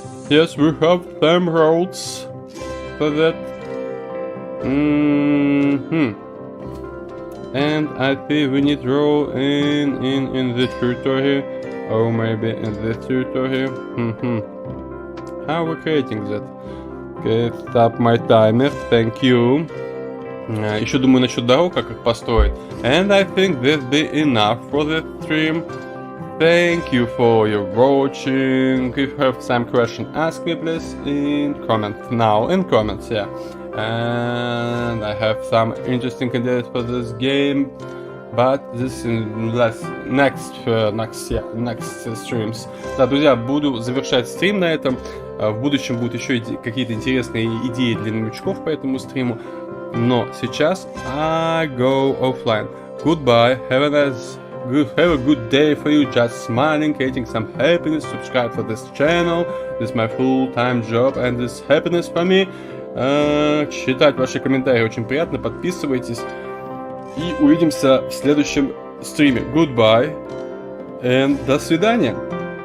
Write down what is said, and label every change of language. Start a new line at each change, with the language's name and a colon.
English: Yes, we have some roads for that. And I think we need row in this territory, or maybe in this territory. How are we creating that? Okay, stop my timer. Thank you.
Russian: Еще думаю насчет дорог, как их построить.
English: And I think this be enough for the stream. Thank you for your watching. If you have some question, ask me please in comments now. In comments, yeah. And I have some interesting ideas for this game. but this in next streams.
Russian: Да, друзья, буду завершать стрим на этом. В будущем будут еще какие-то интересные идеи для новичков по этому стриму. Но сейчас
English: I go offline. Goodbye, have a good day for you, just smiling, creating some happiness, subscribe for this channel, this is my full-time job and this happiness for me.
Russian: Читать ваши комментарии очень приятно, подписывайтесь и увидимся в следующем стриме.
English: Goodbye and
Russian: до свидания.